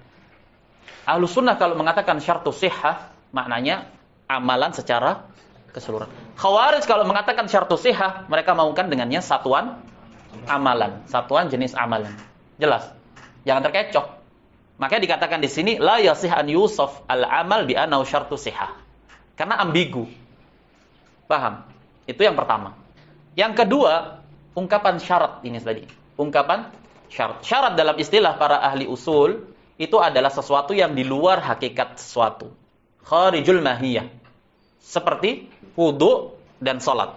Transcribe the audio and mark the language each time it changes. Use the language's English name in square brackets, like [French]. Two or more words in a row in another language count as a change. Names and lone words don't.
[Indonesian] Ahlus sunnah kalau mengatakan [Arabic] شرط صحة, [Indonesian] maknanya amalan secara keseluruhan. Khawarij kalau mengatakan [Arabic] شرط صحة, [Indonesian] mereka maukan dengannya satuan amalan, satuan jenis amalan. Jelas? Jangan terkecoh. Makanya dikatakan di sini [Arabic] لا يصح أن يوصف العمل بأنه شرط صحة. [Indonesian] Karena ambigu. Paham? Itu yang pertama. Yang kedua, ungkapan syarat ini tadi. Ungkapan syarat. Syarat dalam istilah para ahli usul itu adalah sesuatu yang di luar hakikat sesuatu. [Arabic] خارج الماهية. [Indonesian] Seperti wudu dan salat.